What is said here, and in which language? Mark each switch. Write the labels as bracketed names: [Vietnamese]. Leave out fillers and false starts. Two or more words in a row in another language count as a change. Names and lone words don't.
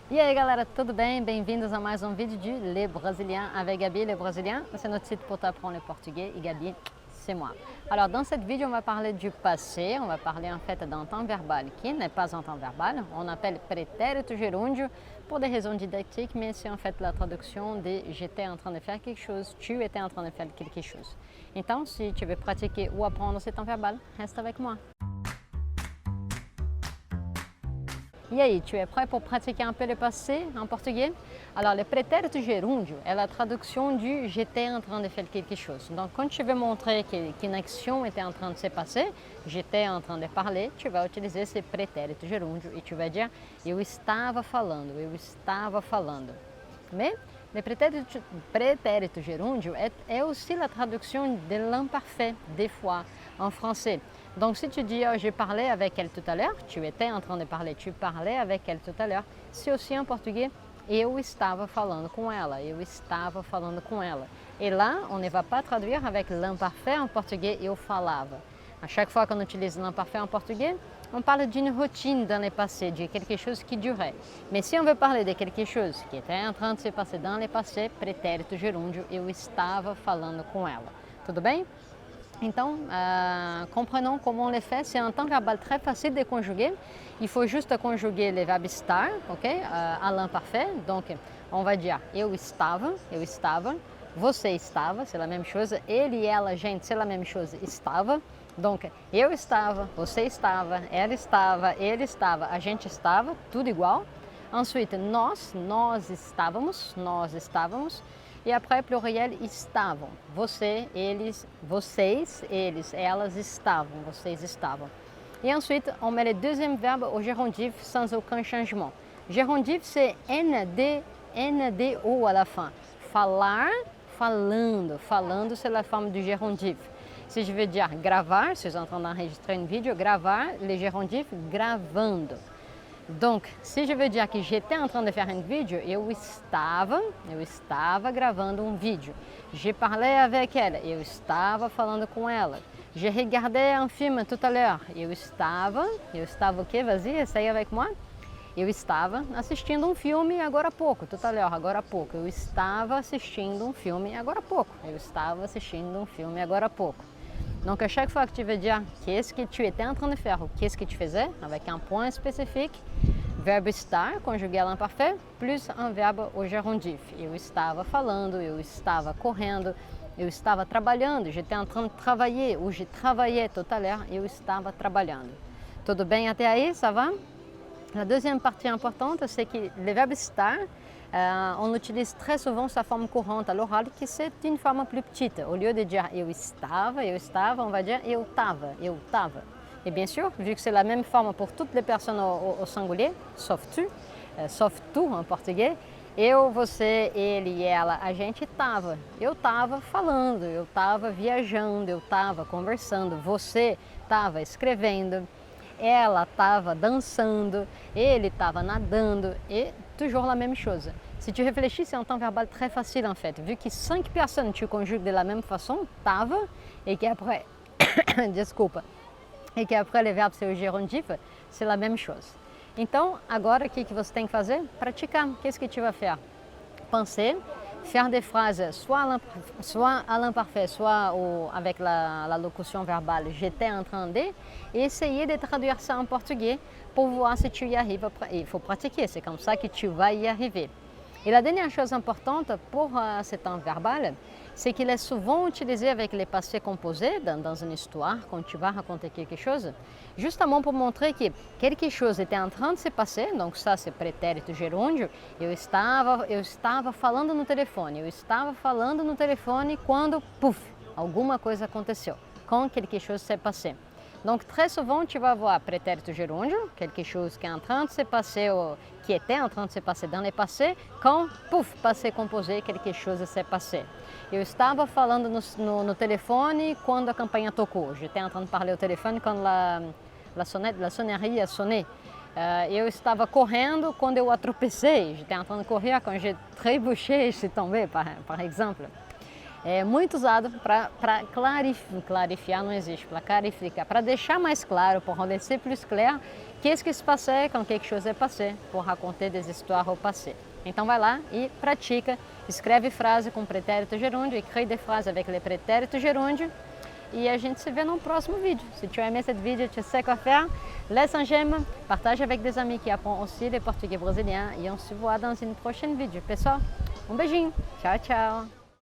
[Portuguese] E aí galera, tudo bem? Bem-vindos a mais um vídeo de Le Brésilien avec Gabi. [French] Le Brésilien, c'est notre site pour t'apprendre le portugais et Gabi, c'est moi. Alors dans cette vidéo, on va parler du passé, on va parler en fait d'un temps verbal qui n'est pas un temps verbal. On appelle [Portuguese] pretérito gerúndio [French] pour des raisons didactiques, mais c'est en fait la traduction de j'étais en train de faire quelque chose, tu étais en train de faire quelque chose. Então, si tu veux pratiquer ou apprendre ce temps verbal, reste avec moi. [Portuguese] E aí, [French] tu es prêt pour pratiquer un peu le passé en portugais? Alors, le [Portuguese] pretérito gerúndio [French] est la traduction du j'étais en train de faire quelque chose. Donc, quand tu veux montrer qu'une action était en train de se passer, j'étais en train de parler, tu vas utiliser ce [Portuguese] pretérito gerúndio [French] et tu vas dire [Portuguese] eu estava falando, eu estava falando. [French] Mais le [Portuguese] pretérito gerúndio [French] est aussi la traduction de l'imparfait, des fois, en français. Donc si tu dis oh, j'ai parlé avec elle tout à l'heure, tu étais en train de parler, tu parlais avec elle tout à l'heure, c'est aussi en portugais [Portuguese] eu estava falando com ela, eu estava falando com ela. [French] Et là, on ne va pas traduire avec l'imparfait en portugais [Portuguese] eu falava. [French] À chaque fois qu'on utilise l'imparfait en portugais, on parle d'une routine dans le passé, de quelque chose qui durait. Mais si on veut parler de quelque chose qui était en train de se passer dans le passé, [Portuguese] pretérito gerúndio, eu estava falando com ela. Tudo bem? Então, [French] comprenons comment on le fait. C'est un temps verbal très facile de conjuguer. Il faut juste conjuguer le verbe estar, ok, à l'imparfait. Donc, on va dire [Portuguese] eu estava, você estava, [French] c'est la même chose. [Portuguese] Ele e ela, gente, [French] c'est la même chose, [Portuguese] estava. Donc, eu estava, você estava, ela estava, ele estava, a gente estava, tudo igual. Ensuite, nós estávamos. [French] E après, pluriel, [Portuguese] estavam. Você, eles, vocês, eles, elas estavam, vocês estavam. [French] Et ensuite, on met le deuxième verbe au gérondif sans aucun changement. Gérondif, c'est NDO à la fin. [Portuguese] Falar, falando. Falando, [French] c'est la forme du gérondif. Si je veux dire gravar, si je suis en train d'enregistrer une vidéo, gravar, le gérondif, gravando. Donc, si je veux dire que j'étais en train de faire une vidéo, [Portuguese] eu estava gravando um vídeo. [French] Je parlais avec elle, [Portuguese] eu estava falando com ela. [French] Je regardais un film tout à l'heure, [Portuguese] eu estava o quê? [French] Vas-y, essaye avec moi. [Portuguese] Eu estava assistindo um filme agora há pouco, [French] tout à l'heure, [Portuguese] agora há pouco. Eu estava assistindo um filme agora há pouco. Eu estava assistindo um filme agora há pouco. [French] Donc à chaque fois que tu veux dire qu'est-ce que tu étais en train de faire ou qu'est-ce que tu faisais, avec un point spécifique, verbe estar, conjugué à l'imparfait, plus un verbe au gérondif. [Portuguese] Eu estava falando, eu estava correndo, eu estava trabalhando, [French] j'étais en train de travailler, ou je travaillais tout à l'heure, [Portuguese] eu estava trabalhando. Tudo bem até aí, [French] ça va? La deuxième partie importante, c'est que le verbe estar, on utilise très souvent sa forme courante à l'oral, qui c'est une forme plus petite. Au lieu de dire [Portuguese] eu estava, [French] on va dire [Portuguese] eu tava. [French] Et bien sûr, vu que c'est la même forme pour toutes les personnes au singulier, sauf tu en [Portuguese] português, eu, você, ele e ela, a gente estava. Eu estava falando, eu estava viajando, eu estava conversando, você estava escrevendo, ela estava dançando, ele estava nadando, [French] et toujours la même chose. Si tu réfléchis, c'est un temps verbal très facile en fait, vu que 5 personnes tu conjugues de la même façon, tava, et qu'après, desculpa, et qu'après le verbe c'est o gérondif, c'est la même chose. [Portuguese] Então, agora o que você tem que fazer? Praticar. [French] Qu'est-ce que tu vas faire? Penser, faire des phrases soit à l'imparfait, soit avec la locution verbale j'étais en train de, et essayer de traduire ça en portugais pour voir si tu y arrives. Il faut pratiquer, c'est comme ça que tu vas y arriver. Et la dernière chose importante pour ce temps verbal, c'est qu'il est souvent utilisé avec les passés composés dans une histoire, quand tu vas raconter quelque chose, justement pour montrer que quelque chose était en train de se passer, donc ça c'est [Portuguese] pretérito gerúndio, eu estava falando no telefone quando, pouf, alguma coisa aconteceu, [French] quand quelque chose s'est passé. Donc très souvent tu vas voir [Portuguese] pretérito gerúndio, [French] quelque chose qui est en train de se passer ou qui était en train de se passer dans le passé, quand, pouf, passé composé, quelque chose s'est passé. [Portuguese] Eu estava falando no telefone quando a campainha tocou. [French] J'étais en train de parler au téléphone quand la sonnerie a sonné. [Portuguese] Eu estava correndo quando eu atropecei. [French] J'étais en train de courir quand j'ai trébuché et je suis tombé, par exemple. [Portuguese] É muito usado para clarificar, não existe, para clarificar, para deixar mais claro, [French] pour rendre plus clair qu'est-ce qui se passait quand quelque chose est passé, pour raconter des histoires au passé. [Portuguese] Então vai lá e pratica, escreve frase com pretérito gerúndio e crie [French] des phrases avec le [Portuguese] pretérito gerúndio. E a gente se vê no próximo vídeo. [French] Se tu as aimé cette vidéo, tu sais quoi faire. Laisse un j'aime, partage avec des amis qui apprennent aussi le portugais brésilien et on se voit dans une prochaine vidéo. [Portuguese] Pessoal, um beijinho. Tchau, tchau.